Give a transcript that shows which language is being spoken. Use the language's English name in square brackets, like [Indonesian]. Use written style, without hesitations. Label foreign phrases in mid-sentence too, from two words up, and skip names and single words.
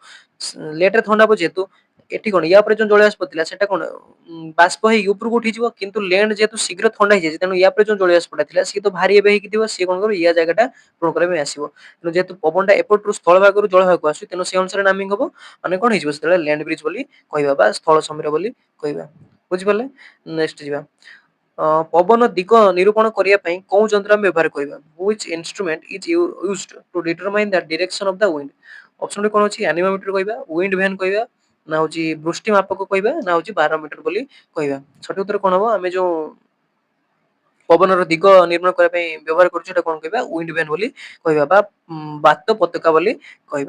[Odia] ଲେଟ ରେ ଥଣ୍ଡା ହବ ଯେହେତୁ ଏଠି କଣ ୟା ଉପରେ ଯୋଉ ଜଳୀୟ ବାଷ୍ପ ଥିଲା ସେଟା କଣ ବାଷ୍ପ ହେଇକି ଉପରକୁ ଉଠିଯିବ, କିନ୍ତୁ ଲ୍ୟାଣ୍ଡ ଯେହେତୁ ଶୀଘ୍ର ଥଣ୍ଡା ହେଇଯାଇଛି, ତେଣୁ ୟା ଉପରେ ଯୋଉ ଜଳୀୟ ବାଷ୍ପଟା ଥିଲା ସିଏ ତ ଭାରି ଏବେ ହେଇକି ଥିବ, ସିଏ କଣ କରିବ ୟା ଜାଗାଟା ପୂରଣ କରିବା ପାଇଁ ଆସିବ। ତେଣୁ ଯେହେତୁ ପବନଟା ଏପଟରୁ ସ୍ଥଳ ଭାଗରୁ ଜଳ ଭାଗକୁ ଆସୁଛି, ତେଣୁ ସେ ଅନୁସାରେ ନାମିଂ ହବ। ମାନେ କଣ ହେଇଯିବ ସେତେବେଳେ [English] land bridge [Odia] ବୋଲି କହିବା ବା ସ୍ଥଳ ସମୀର ବୋଲି କହିବା। ବୁଝିପାରିଲେ? ନେକ୍ସଟ ଯିବା। ପବନ ଦିଗ ନିରୂପଣ କରିବା ପାଇଁ କୋଉ ଯନ୍ତ୍ର ଆମେ ବ୍ୟବହାର କରିବା? [English] Which instrument is used to determine the direction of the wind? [Odia] ଅପସନ ରେ କଣ ଅଛି? ଆନିମୋମିଟର କହିବା, [English] wind vane [Odia] କହିବା, ନା ହଉଛି ବୃଷ୍ଟି ମାପକ କହିବା, ନା ହଉଛି ବାରୋମିଟର ବୋଲି କହିବା। ସଠିକ ଉତ୍ତର କଣ ହବ? ଆମେ ଯୋଉ ପବନର ଦିଗ ନିର୍ଣ୍ଣୟ କରିବା ପାଇଁ ବ୍ୟବହାର କରୁଛୁ ସେଟା କଣ କହିବା? [English] wind vane [Odia] ବୋଲି କହିବା ବା ବାତ ପତାକା ବୋଲି କହିବା।